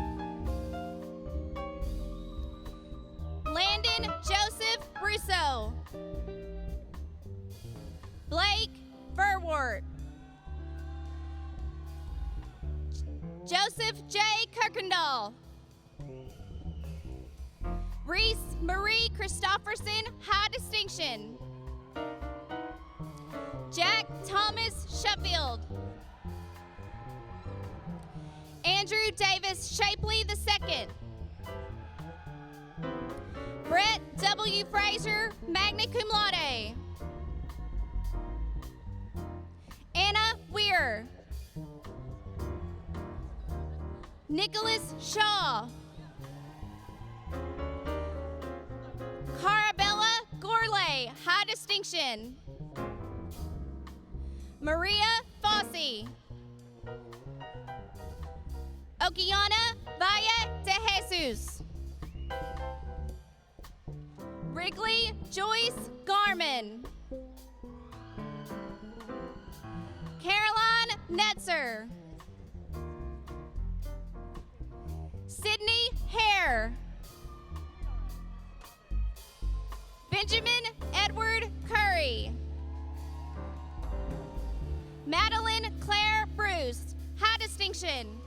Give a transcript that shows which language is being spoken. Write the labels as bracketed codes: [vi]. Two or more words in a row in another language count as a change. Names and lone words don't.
[en] Landon Joseph Russo. Blake Verwort. Joseph J. Kirkendall. Reese Marie Christopherson, high distinction. Jack Thomas Sheffield. Andrew Davis Shapley II. Brett W. Fraser, [la] magna cum laude. Anna Weir. [en] Nicholas Shaw. Carabella Gourlay, high distinction. Maria Fossey. Okiana Valle de Jesus. Wrigley Joyce Garman. Caroline Netzer. Sydney Hare. Benjamin Edward Curry. Madeline Claire Bruce, high distinction.